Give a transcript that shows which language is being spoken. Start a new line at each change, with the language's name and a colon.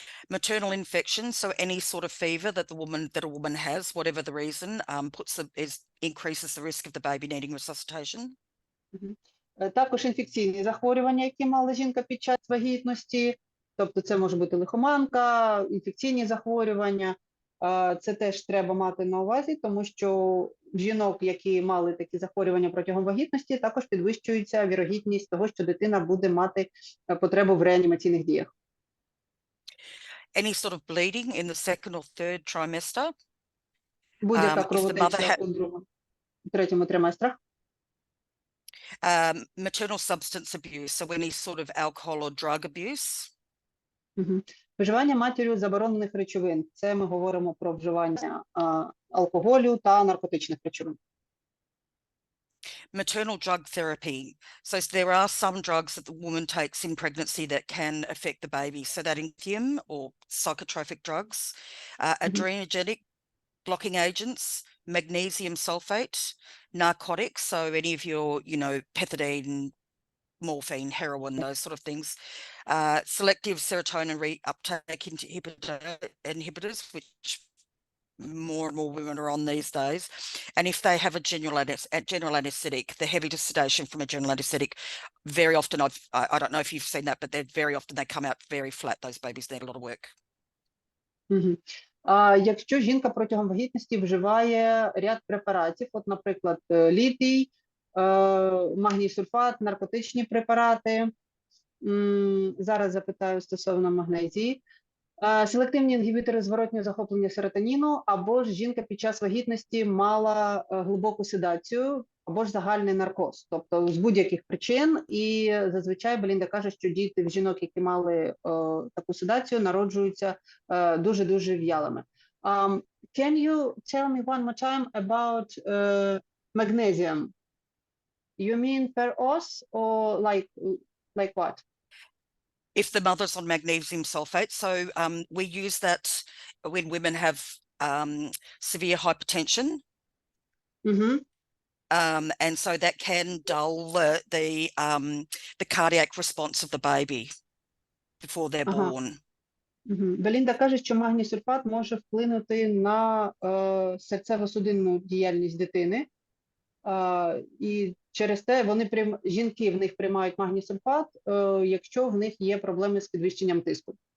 English: Maternal infection, so any sort of fever that a woman has, whatever the reason, increases the risk of the baby needing resuscitation.
Ukrainian: Також інфекційні захворювання, які мала жінка під час вагітності, тобто це може бути лихоманка, інфекційні захворювання, це теж треба мати на увазі, тому що в жінок, які мали такі захворювання протягом вагітності, також підвищується вірогідність того, що дитина буде мати потребу в реанімаційних діях.
English: any sort of bleeding in the second or third trimester.
Ukrainian: Будь-яка
English: If the
Ukrainian: кровотеча
English: mother
Ukrainian: у другому, третьому триместрах.
English: maternal substance abuse, so any sort of alcohol or drug abuse.
Ukrainian: Вживання матір'ю заборонених речовин. Це ми говоримо про вживання алкоголю та наркотичних речовин.
English: Maternal drug therapy. So there are some drugs that the woman takes in pregnancy that can affect the baby. So that lithium or psychotropic drugs, adrenogenic blocking agents, magnesium sulfate, narcotics. So any of your, pethidine, morphine, heroin, those sort of things. Selective serotonin reuptake inhibitors, which more and more women are on these days. And if they have a general anesthetic, the heavy sedation from a general anesthetic, very often, I don't know if you've seen that, but very often they come out very flat. Those babies need a lot of work.
Ukrainian: Якщо жінка протягом вагітності вживає ряд препаратів, от, наприклад, літій, магній сульфат, наркотичні препарати, зараз запитаю стосовно магнезії, селективні інгібітори зворотнього захоплення серотоніну, або ж жінка під час вагітності мала глибоку седацію, або ж загальний наркоз, тобто з будь-яких причин, і зазвичай Белінда каже, що діти в жінок, які мали таку седацію, народжуються дуже-дуже в'ялими.
English: Can you tell me one more time about magnesium? You mean per os or like what? If the mother's on magnesium sulfate, so we use that when women have severe hypertension. And so that can dull the cardiac response of the baby before they're born.
Ukrainian: Белінда каже, що магній сульфат може вплинути на серцево-судинну діяльність дитини, і через те жінки в них приймають магній сульфат, якщо в них є проблеми з підвищенням тиску.